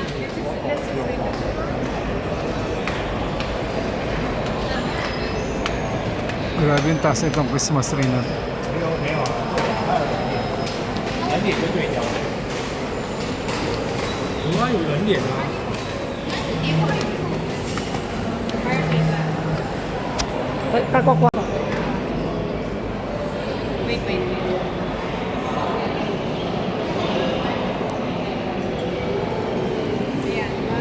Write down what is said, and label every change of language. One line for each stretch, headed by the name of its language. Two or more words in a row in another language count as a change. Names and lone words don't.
Filipino: Grabe yung taas nitong
English: Christmas tree
Filipino: na to.
Chinese: 有啊，有人脸啊。
Filipino: Pagkakwa.
English: Wait, wait. Ayan.